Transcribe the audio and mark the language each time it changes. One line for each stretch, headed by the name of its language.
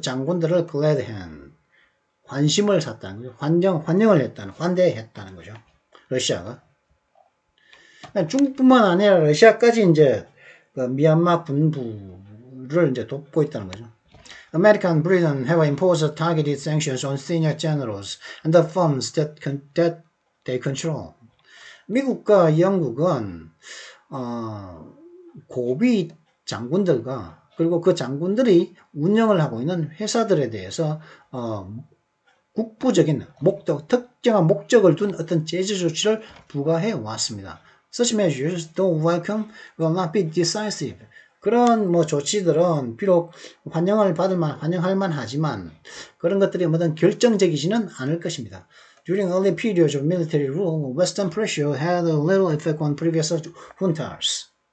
Korean: 장군들을 glad-hand, 환심을 샀다는 거죠. 환영을 했다는, 환대했다는 거죠. 러시아가. 중국뿐만 아니라 러시아까지 이제 그 미얀마 군부를 이제 돕고 있다는 거죠.
English: America and Britain have imposed targeted sanctions on senior generals and the firms that they control.
Korean: 미국과 영국은 고위 장군들과 그리고 그 장군들이 운영을 하고 있는 회사들에 대해서 국부적인 특정한 목적을 둔 어떤 제재 조치를 부과해 왔습니다.
English: Such measures, though welcome, will not be decisive.
Korean: 그런 조치들은 비록 환영할 만하지만 그런 것들이 뭐든 결정적이지는 않을 것입니다.
English: During early periods of military rule, Western pressure had a little effect on previous juntas.